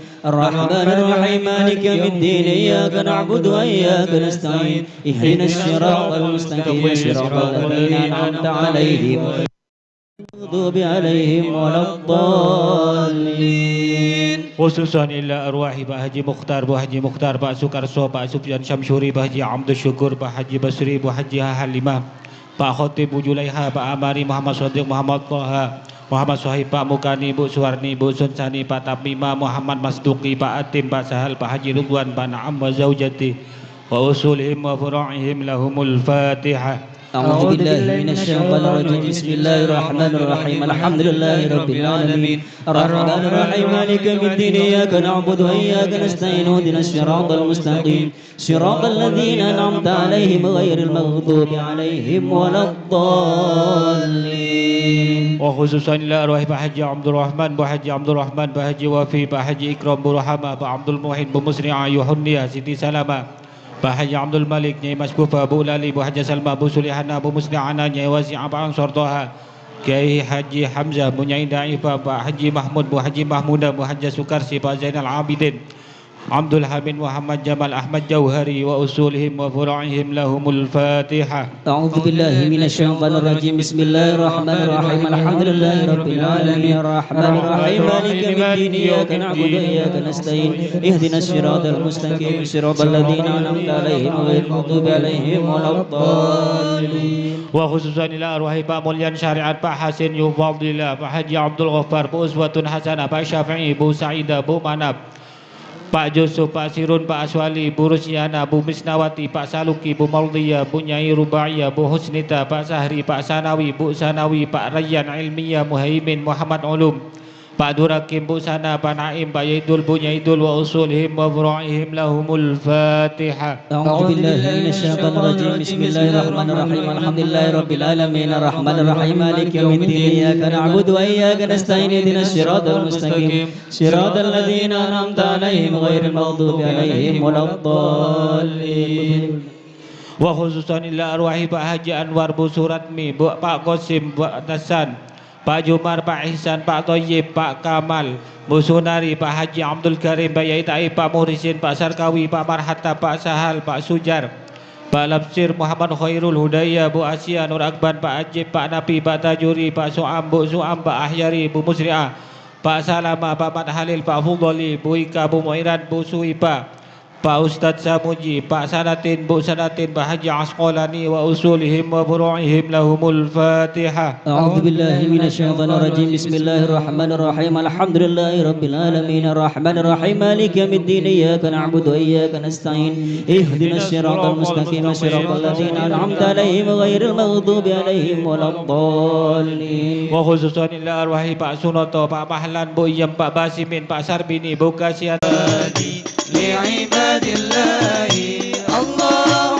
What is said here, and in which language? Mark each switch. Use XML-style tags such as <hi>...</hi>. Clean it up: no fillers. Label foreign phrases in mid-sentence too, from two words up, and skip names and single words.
<ar>الرحمن الرحيم. مالك يوم الدين. إياك نعبد وإياك نستعين. اهدنا الصراط المستقيم. صراط الذين أنعمت عليهم المغضوب عليهم ولا الضالين. خصوصا إلى أرواح Pak Haji Mukhtar, Bu Haji Mukhtar, Pak Sukarso, Pak Sufyan Syamsuri, Pak Haji Abdul Syukur, Pak Haji Basri, Bu Haji Halimah, Pak Khotib, Bu Julaiha, Pak Amari, Muhammad Shadiq, Muhammad Toha, Muhammad Sohib, Pak Mukani, Bu Suwarni, Bu Sunsani, Pak Tamima, Muhammad Masduki, Pak Atim, Pak Sahal, Pak Haji Ridwan, Pak Na'am وزوجتي وأصولهم وفروعهم لهم الفاتحة. أعوذ بالله من الشيطان الرجيم. بسم الله الرحمن الرحيم. الحمد لله رب العالمين الرحمن الرحيم مالك يوم الدين إياك نعبد وإياك نستعين اهدنا الصراط المستقيم صراط الذين أنعمت عليهم غير المغضوب عليهم ولا الضالين. خصوصا إلى أرواح Pak Haji Abdul Rahman, Bu Haji Abdul Rahman, Pak Haji Wafi, Pak Haji Ikram, Bu Rahama, Pak Abdul Muhin, Bu Musri'ah, Yuhunniya, Siti Salama, Pak Haji Abdul Malik, Nyai Maskufa, Bu Lali, Bu Haji Salma, Bu Sulihana, Bu Musli'ana, Nyai Wasi'ah, Pak Ansor Toha, Kiai Haji Hamzah, Bu Nyai Daifah, Pak Haji Mahmud, Bu Haji Mahmudah, Bu Haji Sukarsi, Pak Zainal Abidin, Abdul Hamid, Muhammad Jamal, Ahmad Jauhari وأصولهم وفروعهم لهم الفاتحة. أعوذ بالله من الشيطان الرجيم. بسم الله الرحمن الرحيم. الحمد لله رب العالمين الرحمن الرحيم مالك يوم الدين إياك نعبد وإياك نستعين اهدنا الصراط المستقيم صراط الذين أنعمت عليهم غير المغضوب عليهم ولا الضالين. وخصوصا إلى أرواح Pak Mulyan Syariat, Pak Hasin Yufadillah, Pak Haji Abdul Ghaffar, Bu Uswatun Hasanah, Pak Syafi'i, Bu Sa'idah, Bu Manab, Pak Yusuf, Pak Sirun, Pak Aswali, Bu Rusyana, Bu Misnawati, Pak Saluki, Bu Maudiyah, Bu Nyai Rubaiyah, Bu Husnita, Pak Sahri, Pak Sanawi, Bu Sanawi, Pak Rayyan Ilmiyah, Muhaimin, Muhammad Ulum, Pak Durakim, Bu Sana, Pak Naim, Pak Yaidul, Bu Nyaidul وأصولهم وفروعهم لهم الفاتحة. أعوذ بالله من الشيطان الرجيم. بسم الله الرحمن الرحيم. الحمد لله رب العالمين الرحمن الرحيم مالك يوم الدين إياك نعبد وإياك نستعين اهدنا الصراط المستقيم صراط الذين أنعمت عليهم غير المغضوب عليهم ولا الضالين. وخصوصا إلى أرواح Pak Haji Anwar, Bu Suratmi, Bu Pak Qasim, Bu Nasan, Pak Jumar, Pak Ihsan, Pak Toyib, Pak Kamal, Bu Sunari, Pak Haji Abdul Karim, Pak Yai Taib, Pak Muhrisin, Pak Sarkawi, Pak Marhata, Pak Sahal, Pak Sujar, Pak Labsir, Muhammad Khairul Hudayah, Bu Asia, Nur Akban, Pak Ajib, Pak Napi, Pak Tajuri, Pak Su'am, Bu Su'am, Pak Ahyari, Bu Musri'ah, Pak Salama, Pak Mat Halil, Pak Fudoli, Bu Ika, Bu Mu'iran, Bu Suipa, Pak Ustadz Samuji, Pak Sanatin, Bu Sanatin, Pak Haji Asqalani وأصولهم وفروعهم لهم الفاتحة. أعوذ بالله من الشيطان الرجيم. بسم الله الرحمن الرحيم. الحمد لله رب العالمين الرحمن الرحيم مالك يوم الدين إياك نعبد وإياك نستعين اهدنا الصراط المستقيم صراط الذين أنعمت عليهم غير المغضوب عليهم ولا الضالين. وخصوصا إلى أرواح Pak Sunoto, Pak Mahlan, Bu Iyam, Pak Basimin, Pak Sarbini, Bu Kasiat. لعباد الله الله</ar>